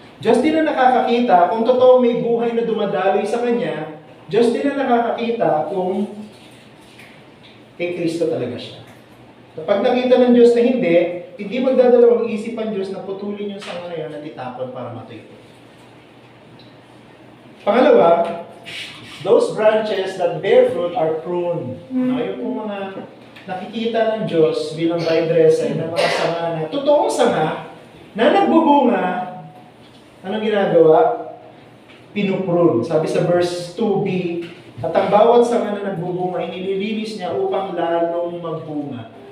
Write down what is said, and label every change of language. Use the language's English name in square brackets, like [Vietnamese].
[Filipino] Diyos din ang nakakakita kung totoo may buhay na dumadaloy sa Kanya. Diyos din ang nakakakita kung kay Kristo talaga siya. Kapag nakita ng Diyos na hindi magdadalawang isip ang Diyos na putulin yung sanga na yun at itapon para matuyo. [English] Pangalawa, those branches that bear fruit are pruned. [Filipino] Yung pong mga nakikita ng Diyos bilang vine dresser na mga sanga na totoong sanga na nagbubunga, anong ginagawa? Pinuprune. Sabi sa verse 2b, at ang bawat sanga na nagbubunga, inililinis niya upang lalong magbunga.